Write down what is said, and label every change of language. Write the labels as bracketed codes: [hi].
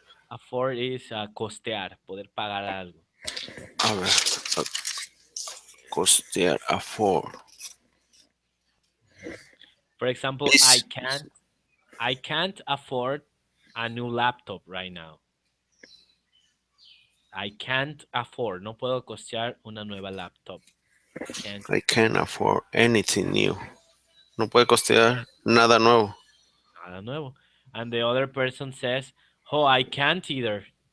[en] Afford is [es] costear, poder pagar algo. A ver, costear, afford. [en] For example, Please. I can't afford a new laptop right now. I can't afford. [es] No puedo costear una nueva laptop. [en] I can't I can't afford anything new. [es] No puede costear nada nuevo. nada nuevo. [en] And the other person says, oh, I can't either.